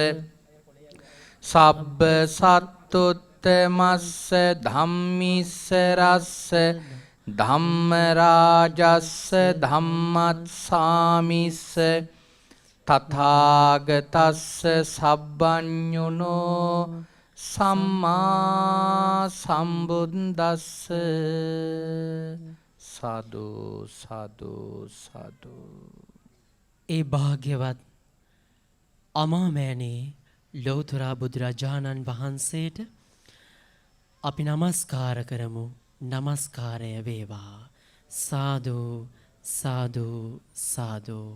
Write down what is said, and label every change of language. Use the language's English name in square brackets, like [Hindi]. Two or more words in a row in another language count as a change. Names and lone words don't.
[Pali] සබ්බ සත්තුත්තමස්ස ධම්මිස්සරස්ස ධම්මරාජස්ස ධම්මත්සාමිස්ස තථාගතස්ස සබ්බඤුනෝ සම්මා සම්බුද්දස්ස සාදු සාදු සාදු. [Sinhala] ඒ භාග්‍යවත් අමාමෑණී ලෞතර බුදුරජාණන් වහන්සේට අපි නමස්කාර කරමු. නමස්කාරය වේවා. සාදු සාදු සාදු.